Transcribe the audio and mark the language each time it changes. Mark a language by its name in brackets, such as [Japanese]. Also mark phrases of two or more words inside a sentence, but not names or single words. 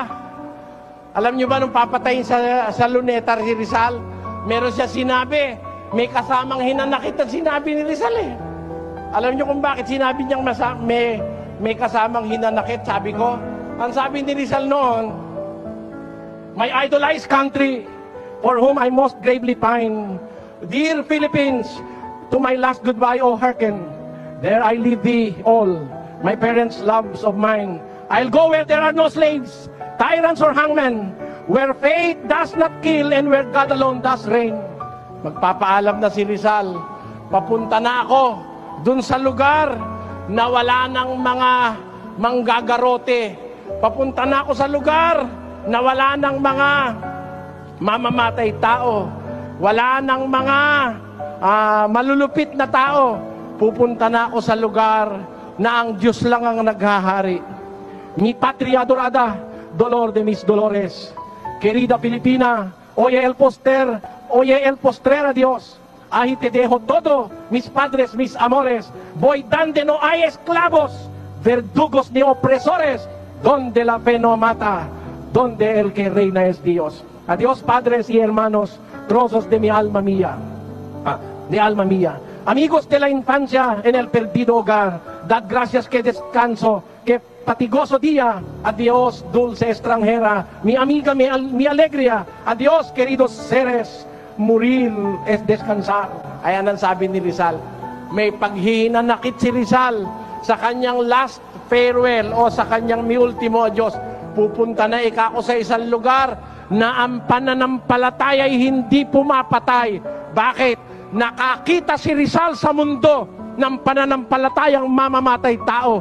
[Filipino] Alam nyo ba, nung papatayin sa luneta si Rizal, meron siya sinabi, may kasamang hinanakit ang sinabi ni Rizal eh. Alam niyo kung bakit sinabi niyang may kasamang hinanakit? Sabi ko, ang sabi ni Rizal noon, [English] my idolized country, for whom I most gravely pine, dear Philippines, to my last goodbye, oh hearken, there I leave thee all, my parents' loves of mine. I'll go where there are no slaves, tyrants or hangmen, where fate does not kill and where God alone does reign. [Filipino] Magpapaalam na si Rizal, papunta na ako dun sa lugar na wala ng mga manggagarote. Papunta na ako sa lugar na wala ng mga mamamatay tao. Wala ng mga malulupit na tao. Pupunta na ako sa lugar na ang Diyos lang ang naghahari. [Spanish] Mi patria adorada, dolor de mis dolores. Querida Filipina, oye el postrer a Dios. Ahí te dejo todo, mis padres, mis amores. Voy donde no hay esclavos, verdugos ni opresores, donde la fe no mata, donde el que reina es Dios. Adiós, padres y hermanos, trozos de mi alma mía. Amigos de la infancia en el perdido hogar, dad gracias que descanso, que fatigoso día. Adiós, dulce extranjera, mi amiga, mi alegría. Adiós, queridos seres. Morir es descansar. [Filipino] Ayan ang sabi ni Rizal. May paghihinanakit si Rizal sa kanyang last farewell o sa kanyang mi ultimo adios. Pupunta na ako sa isang lugar na ang pananampalataya ay hindi pumapatay. Bakit? Nakakita si Rizal sa mundo ng pananampalatayang mamamatay tao.